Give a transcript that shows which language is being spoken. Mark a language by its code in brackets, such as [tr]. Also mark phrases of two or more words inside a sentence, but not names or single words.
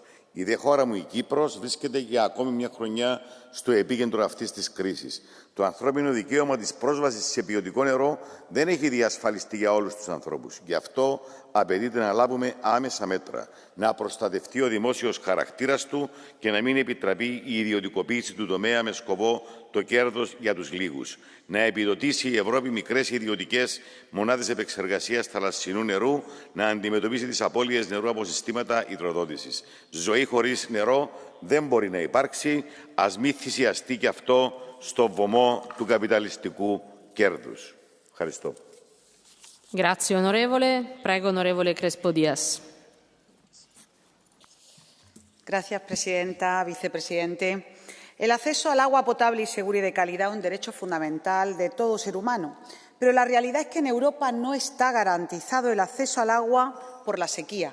[el] Η δε χώρα μου, η Κύπρος, βρίσκεται για ακόμη μια χρονιά στο επίκεντρο αυτής της κρίσης. Το ανθρώπινο δικαίωμα της πρόσβασης σε ποιοτικό νερό δεν έχει διασφαλιστεί για όλους τους ανθρώπους. Γι' αυτό απαιτείται να λάβουμε άμεσα μέτρα. Να προστατευτεί ο δημόσιος χαρακτήρας του και να μην επιτραπεί η ιδιωτικοποίηση του τομέα με σκοπό το κέρδος για τους λίγους. Να επιδοτήσει η Ευρώπη μικρές ιδιωτικές μονάδες επεξεργασίας θαλασσινού νερού, να αντιμετωπίσει τις απώλειες νερού από συστήματα υδροδότησης. Ζωή χωρίς νερό δεν μπορεί να υπάρξει. Ας μη θυσιαστεί και αυτό στο βωμό του καπιταλιστικού κέρδους. Ευχαριστώ. [it] Grazie onorevole. Prego onorevole Crespo Díaz. [es] Gracias, presidenta, vicepresidente. El acceso al agua potable y segura y de calidad es un derecho fundamental de todo ser humano. Pero la realidad es que en Europa no está garantizado el acceso al agua por la sequía.